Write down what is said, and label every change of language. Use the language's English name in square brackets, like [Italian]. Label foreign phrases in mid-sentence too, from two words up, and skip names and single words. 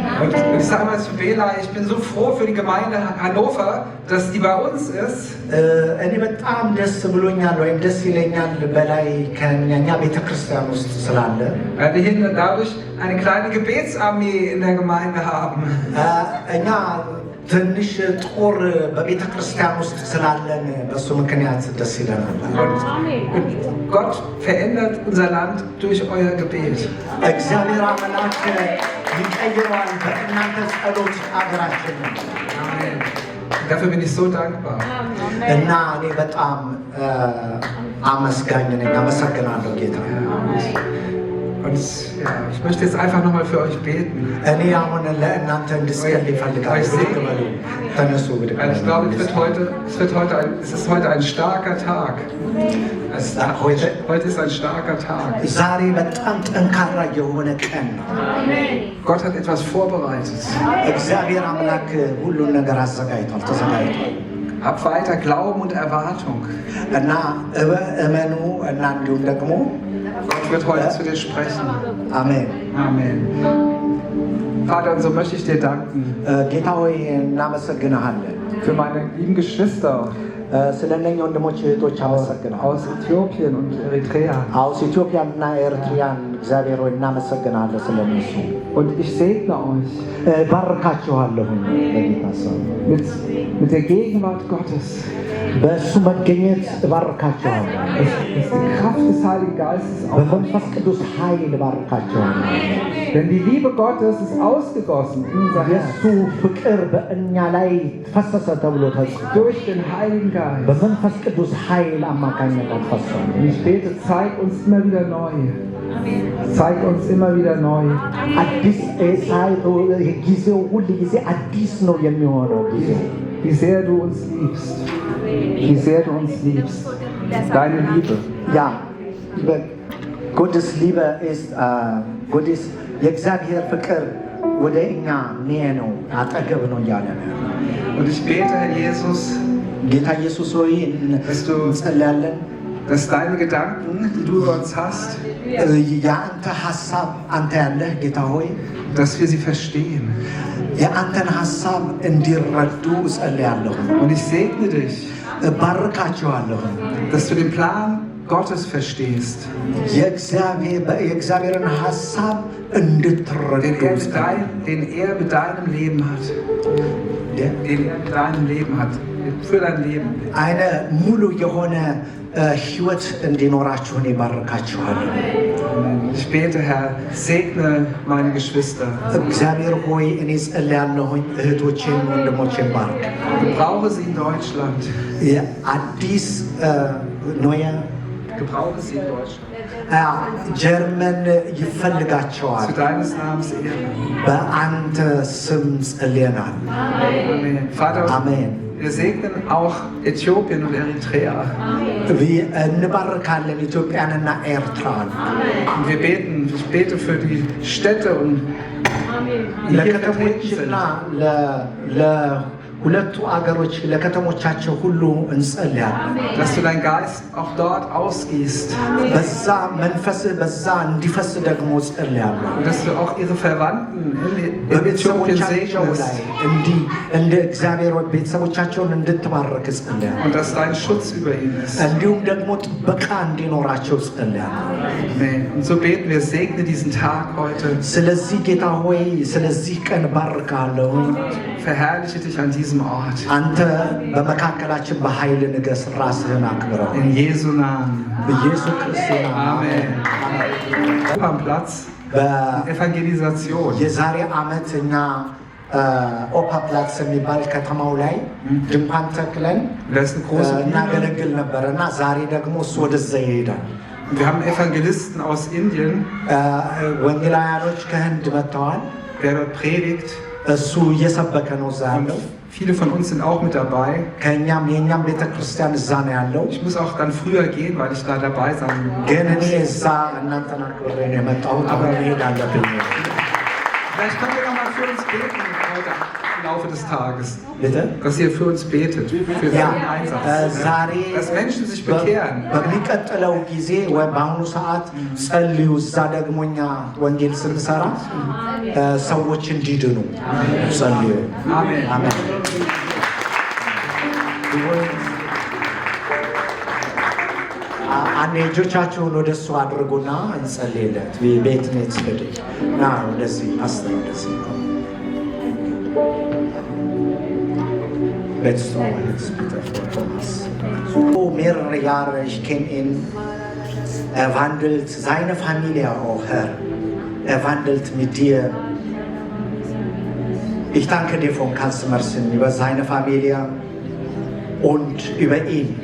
[German] Und ich sage mal zu Bela, ich bin so froh für die Gemeinde Hannover, dass die bei uns ist. [Amharic] እኔ በጣም ደስ ብሎኛል ወይም ደስ ይለኛል በላይ ከእኛ ቤተክርስቲያን ውስጥ ስላለ [German] Weil wir hier dadurch eine kleine Gebetsarmee in der Gemeinde haben. [Amharic] እኛ ትንሽ ጦር በቤተ ክርስቲያን ውስጥ ስላለን በሱ ምክንያት ደስ ይለናል። [German] Und Gott verändert unser Land durch euer Gebet. [Amharic] እግዚአብሔር አምላክ ይቀይረዋል በእናንተ ጸሎት አገራችንን። [German] Amen. Dafür bin ich so dankbar. [Amharic] እና እኔ በጣም አመስጋኝ ነኝ። አመሰግናለሁ ጌታ። [German] Und ja, ich möchte jetzt einfach nochmal für euch beten. [Amharic] እኔ አሁን ለእናንተ እንድጸልይ እፈልጋለሁ። ተነሱ ብድግ። [German] Ich glaube, es ist heute ein starker Tag. Heute ist ein starker Tag. [Amharic] ዛሬ በጣም ጠንካራ የሆነ ቀን ነው። [German] Gott hat etwas vorbereitet. [Amharic] እግዚአብሔር አምላክ ሁሉን ነገር አዘጋጅቷል፣ ተዘጋጅቷል። [German] Habt weiter Glauben und Erwartung. [Amharic] እና እመኑ እና እንዲሁም ደግሞ [German] Gott wird heute zu dir sprechen. [Amharic] አሜን። [German] Amen. Vater, und so möchte ich dir danken [Amharic] ጌታ ሆይ እናመሰግንሃለን [German] für meine lieben Geschwister [Amharic] ስለ እነኛ ወንድሞች እህቶች አመሰግናለሁ። [German] aus Äthiopien und Eritrea. [Amharic] aus ኢትዮጵያና ኤርትራን እግዚአብሔር ሆይ እናመሰግናለን ስለነሱ። [German] Und ich segne euch [Amharic] ባርካችኋለሁ በጌታ ስም [German] mit der Gegenwart Gottes. [Amharic] በእሱ መገኘት እባርካችኋለሁ። [German] Dass die Kraft des Heiligen Geistes auf euch. [Amharic] በመንፈስ ቅዱስ ኃይል እባርካችኋለሁ። [German] Denn die Liebe Gottes ist ausgegossen in unser Herz. [Amharic] የእሱ ፍቅር በእኛ ላይ ፈሰሰ ተብሎ ተጽፏል። [German] Durch den Heiligen Geist. [Amharic] በመንፈስ ቅዱስ ኃይል አማካኝነት ፈሰሰ። [German] Und ich bete, zeig uns immer wieder neu. Zeig uns immer wieder neu. [Amharic] አዲስ ጊዜው ሁል ጊዜ አዲስ ነው የሚሆነው ጊዜው [German] Wie sehr du uns liebst. Wie sehr du uns liebst. Deine Liebe. Ja, Gottes Liebe ist Gottes [Amharic] የእግዚአብሔር ፍቅር ወደ እኛ ነው አጠገብ ነው እያለ ነው። [German] Und ich bete, Herr Jesus, [Amharic] ጌታ ኢየሱስ ሆይ እንጸልያለን [German] dass deine Gedanken, die du über uns hast, [Amharic] የአንተ ሀሳብ አንተ ያለህ ጌታ ሆይ [German] dass wir sie verstehen. [Amharic] የአንተን ሀሳብ እንዲረዱ እጸልያለሁ። [German] Und ich segne dich, [Amharic] እባርካቸዋለሁ [German] dass du den Plan Gottes verstehst, [Amharic] የእግዚአብሔርን ሀሳብ እንድትረዱ [German] den er mit deinem Leben hat. Den er mit deinem Leben hat. Für dein Leben. [Amharic] eine ሙሉ የሆነ ህይወት እንዲኖራችሁን ይባርካችኋለሁ። [German] Ich bete, Herr, segne meine Geschwister. [Amharic] እግዚአብሔር ሆይ እኔ ጸልያለሁኝ እህቶቼን ወንድሞቼን ባርክ። [German] Gebrauche sie in Deutschland. አዲስ ኖያ gebrauche sie in Deutschland. [Amharic] ጀርመን ይፈልጋቸዋል። [German] Zu deines Namens Ehre. [Amharic] በአንተ ስም ጸልየናል። [German] Amen. Vater, [Amharic] አሜን። [German] wir segnen auch Äthiopien und Eritrea. [Amharic] እንባርካለን ኢትዮጵያንና ኤርትራን። [German] Und wir beten, ich bete für die Städte und [Amharic] ለከተሞችና ለሁለቱ አገሮች ለከተሞቻቸው ሁሉ እንጸልያለን። [German] dass du deinen Geist auch dort ausgießt. [Amharic] በዛ መንፈስ በዛ እንዲፈስ ደግሞ ጸልያለሁ። [German] Und dass du auch ihre Verwandten in Äthiopien [Amharic] በቤተሰቦቻቸው ላይ [German] segnest. [Amharic] እንደ እግዚአብሔር ቤተሰቦቻቸውን እንድትባርክ ጸልያለሁ። [German] Und dass dein Schutz über ihnen ist. [Amharic] እንዲሁም ደግሞ ጥበቃ እንዲኖራቸው ጸልያለሁ። [German] Amen. Und so beten wir, segne diesen Tag heute. [Amharic] ስለዚህ ጌታ ሆይ ስለዚህ ቀን ባርካለሁ። [German] Verherrliche dich an diesem Ort. [Amharic] አንተ በመካከላችን በኃይል ንገስ፣ ራስህን አክብረው [German] In Jesu Namen. [Amharic] በኢየሱስ ክርስቶስ [German] Amen. Am Platz. Evangelisation. [Amharic] የዛሬ ዓመት እኛ ኦፓ ፕላትስ የሚባል ከተማው ላይ ድንኳን ተክለን [German] Das ist eine große Bühne. [Amharic] እናገለግል ነበር እና ዛሬ ደግሞ እሱ ወደዛ ይሄዳል። [German] Wir haben Evangelisten aus Indien, [Amharic] ወንጌላውያኖች ከህንድ መጥተዋል። [German] der dort predigt. [Amharic] እሱ እየሰበከ ነው እዛ [German] Und [Amharic] ያለው። [German] viele von uns sind auch mit dabei. [Amharic] የእኛም ቤተክርስቲያን እዛ ነው ያለው። [German] Ich muss auch dann früher gehen, weil ich da dabei sein will. [Amharic] ግን እኔ እዛ እናንተን አክብሬ ነው የመጣሁት። አብረን መሄድ አለብኝ። [German] Vielleicht könnt ihr noch mal für uns beten heute im Laufe des Tages. Bitte? Dass ihr für uns betet, für Ja, den Einsatz. [Amharic] ዛሬ [German] Dass Menschen sich bekehren. [Amharic] በሚቀጥለው ጊዜ ወይ በአሁኑ ሰዓት ጸልዩ። እዛ ደግሞ እኛ ወንጌል ስንሰራ ሰዎች እንዲድኑ ጸልዩ። [German] Amen. [Amharic] አሜን። አንድ እጆቻችሁን ወደ እሱ አድርጉና እንጸልይለት። ቤት ኔት ስድ ና ወደዚህ አስተር ወደዚህ [German] mehrere Jahre, ich kenne ihn. Er wandelt seine Familie auch, Herr. Er wandelt mit dir. Ich danke dir von ganzem Herzen über seine Familie und über ihn.